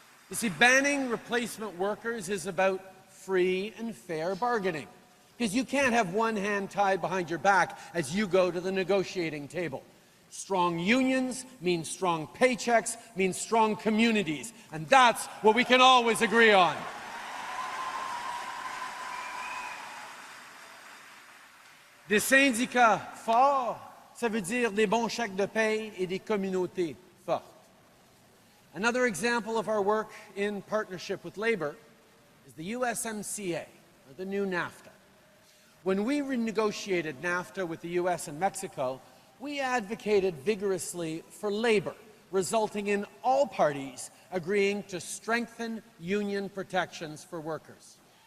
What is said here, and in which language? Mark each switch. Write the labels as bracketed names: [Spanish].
[English] You see, banning replacement workers is about free and fair bargaining, because you can't have one hand tied behind your back as you go to the negotiating table. Strong unions mean strong paychecks, means strong communities, and that's what we can always agree on. [French] Des syndicats forts, ça veut dire des bons chèques de paye et des communautés fortes. [English] Another example of our work in partnership with labor is the USMCA, or the new NAFTA. When we renegotiated NAFTA with the US and Mexico, we advocated vigorously for labor, resulting in all parties agreeing to strengthen union protections for workers.